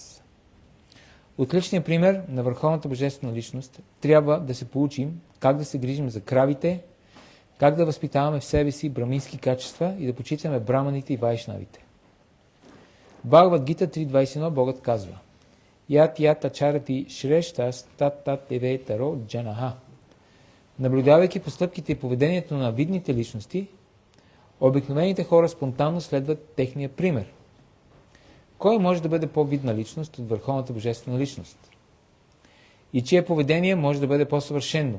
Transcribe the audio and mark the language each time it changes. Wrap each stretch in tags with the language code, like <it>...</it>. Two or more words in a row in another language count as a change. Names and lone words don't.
<bg>От личния пример на върховната божествена личност трябва да се поучим как да се грижим за кравите, как да възпитаваме в себе си брамински качества и да почитаме браманите и вайшнавите. В Бхагават Гита 3.21 Богът казва:</bg> <sa>यत् आचरति श्रेष्ठः तत् एव इतरः जनः.</sa> <bg>Наблюдавайки постъпките и поведението на видните личности, обикновените хора спонтанно следват техния пример. Кой може да бъде по-видна личност от върховната божествена личност? И чие поведение може да бъде по-съвършено?</bg>